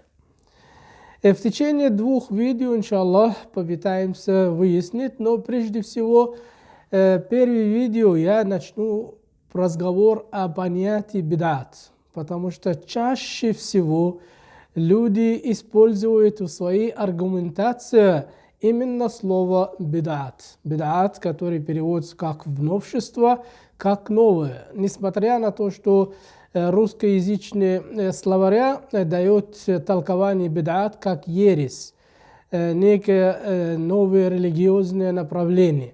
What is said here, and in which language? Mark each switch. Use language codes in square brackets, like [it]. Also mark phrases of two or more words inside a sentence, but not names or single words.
[ru] В течение двух видео, иншаллах, попытаемся выяснить, но прежде всего, первое видео я начну разговор о понятии бид'ат, потому что чаще всего люди используют в своей аргументации именно слово бид'ат. Бид'ат, который переводится как в новшество, как новое. Несмотря на то, что русскоязычный словаря дает толкование бид'ат как ересь, некое новое религиозное направление.